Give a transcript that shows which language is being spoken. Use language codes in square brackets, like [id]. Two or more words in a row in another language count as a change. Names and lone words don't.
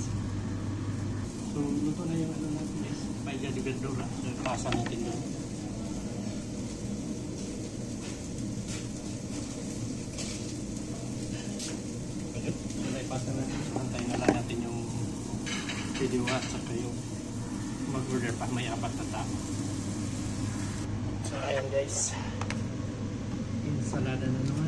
[tl] So luto na yung ano natin guys, [es] paella de verdura. [tl] So pasa natin doon. So naipasa natin, so antayin na lang natin yung video at saka yung mag-order pa, may 4 na tao. So ayan guys, ensalada na naman.